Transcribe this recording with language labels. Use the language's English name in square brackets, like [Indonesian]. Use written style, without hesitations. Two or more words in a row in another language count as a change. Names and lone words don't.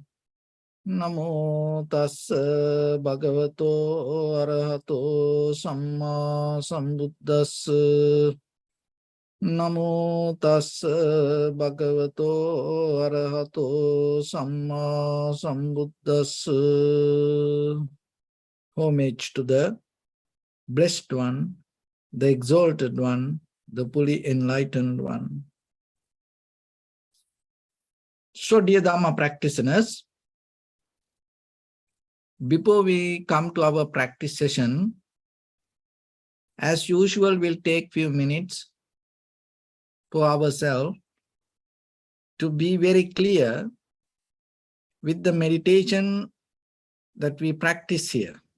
[Pali] Namo tassa bhagavato arahato samma sambuddhassa. Namo tassa bhagavato arahato samma sambuddhassa. [English] Homage to the Blessed One, the Exalted One, the fully enlightened One. So, dear Dhamma practitioners, before we come to our practice session, as usual, we'll take few minutes for ourselves to be very clear with the meditation that we practice here.